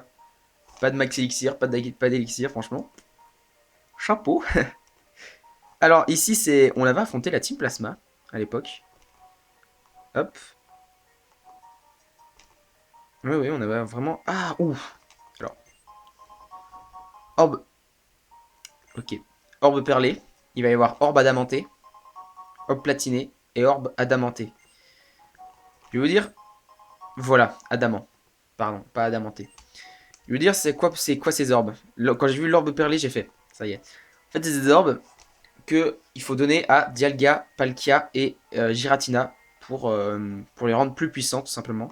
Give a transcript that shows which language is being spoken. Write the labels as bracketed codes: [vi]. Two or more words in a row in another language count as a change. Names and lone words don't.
[fr] Pas de max élixir, pas d'élixir, franchement. Chapeau. Alors ici, on avait affronté la Team Plasma à l'époque. Hop. Oui, oui, on avait vraiment... Ah, ouf. Alors, orbe. Ok. Orbe perlé. Il va y avoir orbe adamanté, orbe platiné et orbe adamanté. Je vais vous dire... Voilà, adamant. Pardon, pas adamanté. Je veux dire, c'est quoi ces orbes? Quand j'ai vu l'orbe perlé, j'ai fait. Ça y est. En fait, c'est des orbes que il faut donner à Dialga, Palkia et Giratina pour les rendre plus puissants, tout simplement.